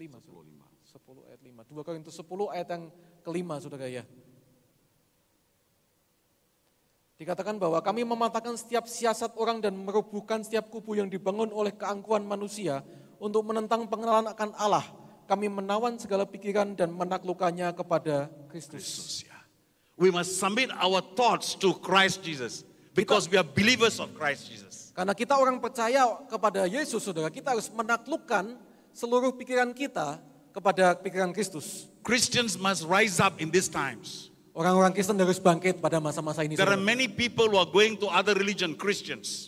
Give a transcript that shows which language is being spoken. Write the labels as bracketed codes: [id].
[id] 2 Korintus 10 ayat yang kelima, saudara ya. Dikatakan bahwa kami mematahkan setiap siasat orang dan merobohkan setiap kubu yang dibangun oleh keangkuhan manusia untuk menentang pengenalan akan Allah. Kami menawan segala pikiran dan menaklukkannya kepada Kristus. [en] We must submit our thoughts to Christ Jesus because we are believers of Christ Jesus. [id] Karena kita orang percaya kepada Yesus, saudara, kita harus menaklukkan seluruh pikiran kita kepada pikiran Kristus. [en] Christians must rise up in these times. [id] Orang-orang Kristen harus bangkit pada masa-masa ini. [en] There are many people who are going to other religion, Christians.